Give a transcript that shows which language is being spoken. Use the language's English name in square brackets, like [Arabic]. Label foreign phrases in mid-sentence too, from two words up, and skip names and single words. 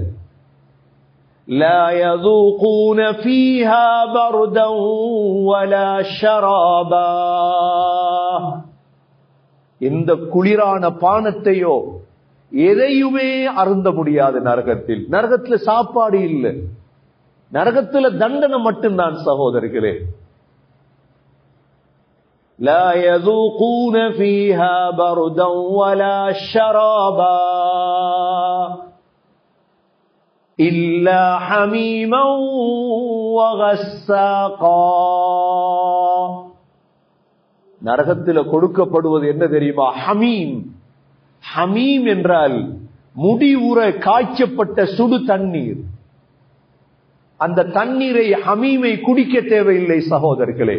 [Arabic] لا يذوقون فيها بردا ولا شرابا, [Tamil] எந்த குளிரான பானத்தையோ எதையுமே அருந்த முடியாது நரகத்தில். நரகத்தில் சாப்பாடு இல்லை, நரகத்தில் தண்டனை மட்டும்தான் சகோதரர்களே. [Arabic] لا يذوقون فيها بردا ولا شرابا إلا حميما وغساقا. [Tamil] நரகத்தில் கொடுக்கப்படுவது என்ன தெரியுமா? ஹமீம். ஹமீம் என்றால் முடிவுற காய்ச்சப்பட்ட சுடு தண்ணீர். அந்த தண்ணீரை ஹமீமை குடிக்க தேவையில்லை சகோதரர்களே.